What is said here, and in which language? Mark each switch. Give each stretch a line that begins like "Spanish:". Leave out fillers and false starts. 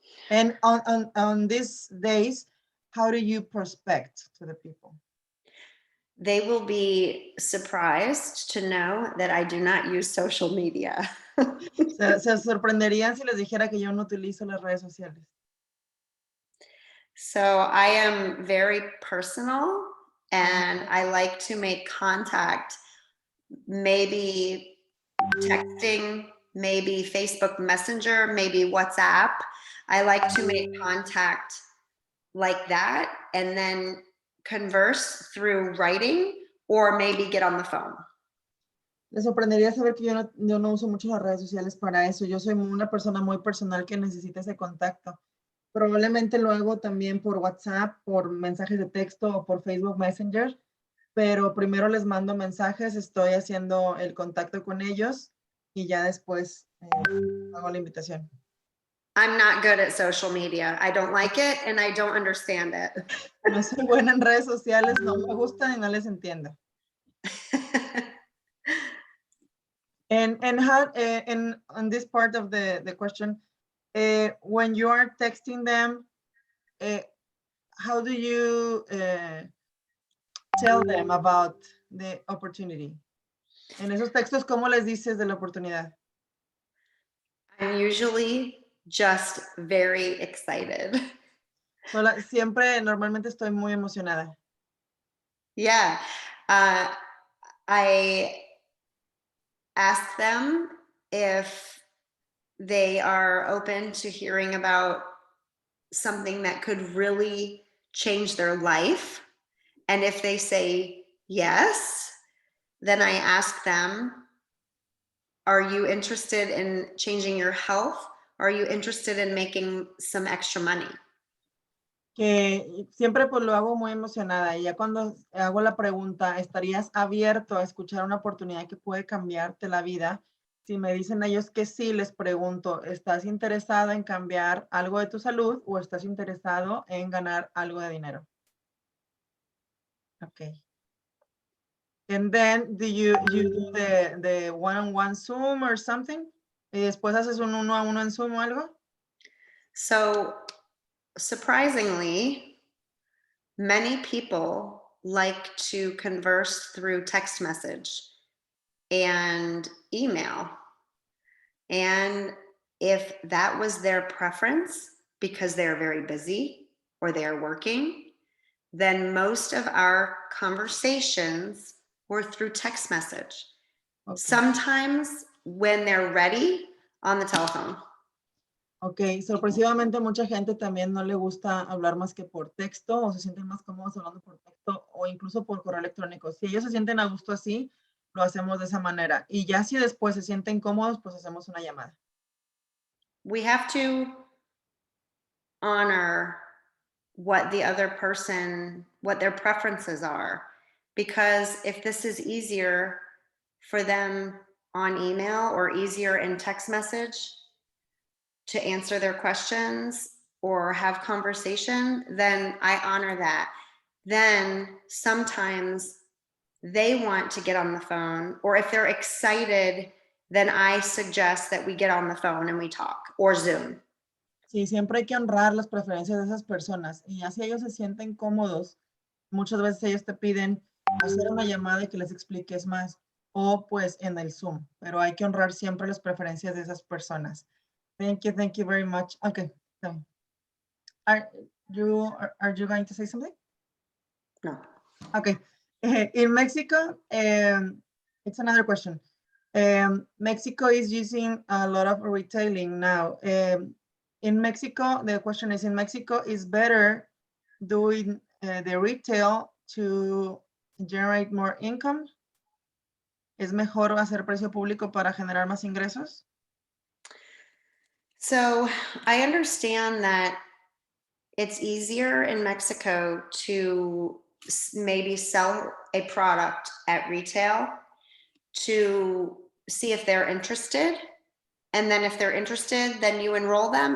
English: And on these days, how do you prospect to the people? They will be surprised to know that I do not use social media.
Spanish: Se sorprenderían si les dijera que yo no utilizo las redes sociales.
English: So I am very personal and I like to make contact, maybe texting, maybe Facebook Messenger, maybe WhatsApp. I like to make contact like that and then converse through writing or maybe get on the phone.
Spanish: Les sorprendería saber que yo no uso mucho las redes sociales para eso. Yo soy una persona muy personal que necesita ese contacto. Probablemente lo hago también por WhatsApp, por mensajes de texto o por Facebook Messenger, pero primero les mando mensajes, estoy haciendo el contacto con ellos y ya después hago la invitación.
English: I'm not good at social media. I don't like it and I don't understand it.
Spanish: No soy buena en redes sociales, no me gustan y no les entiendo.
English: And how, on this part of the question, when you are texting them, how do you tell them about the opportunity?
Spanish: En esos textos, ¿cómo les dices de la oportunidad?
English: I'm usually just very excited.
Spanish: Normalmente estoy muy emocionada.
English: Yeah. I ask them if they are open to hearing about something that could really change their life. And if they say yes, then I ask them, are you interested in changing your health? Are you interested in making some extra money?
Spanish: Que siempre pues lo hago muy emocionada y ya cuando hago la pregunta, ¿estarías abierto a escuchar una oportunidad que puede cambiarte la vida? Si me dicen ellos que sí, les pregunto, ¿estás interesado en cambiar algo de tu salud o estás interesado en ganar algo de dinero? Okay.
English: And then do you do the one-on-one Zoom or something?
Spanish: Y después haces un uno a uno en Zoom o algo?
English: So, surprisingly, many people like to converse through text message and email. And if that was their preference because they're very busy or they're working, then most of our conversations were through text message. Okay. Sometimes when they're ready, on the telephone.
Spanish: Ok, sorpresivamente mucha gente también no le gusta hablar más que por texto o se sienten más cómodos hablando por texto o incluso por correo electrónico. Si ellos se sienten a gusto así, lo hacemos de esa manera. Y ya si después se sienten cómodos, pues hacemos una llamada.
English: We have to honor what the other person, what their preferences are. Because if this is easier for them on email or easier in text message to answer their questions or have conversation, then I honor that. Then sometimes they want to get on the phone, or if they're excited, then I suggest that we get on the phone and we talk, or Zoom.
Spanish: Sí, siempre hay que honrar las preferencias de esas personas. Y ya si ellos se sienten cómodos, muchas veces ellos te piden hacer una llamada y que les expliques más. O pues en el Zoom. Pero hay que honrar siempre las preferencias de esas personas.
English: Thank you very much. Okay. So, are you going to say something? No. Okay. In Mexico, it's another question. Mexico is using a lot of retailing now. In Mexico, the question is, in Mexico, is better doing the retail to generate more income?
Spanish: ¿Es mejor hacer precio público para generar más ingresos?
English: So I understand that it's easier in Mexico to maybe sell a product at retail to see if they're interested. And then if they're interested, then you enroll them.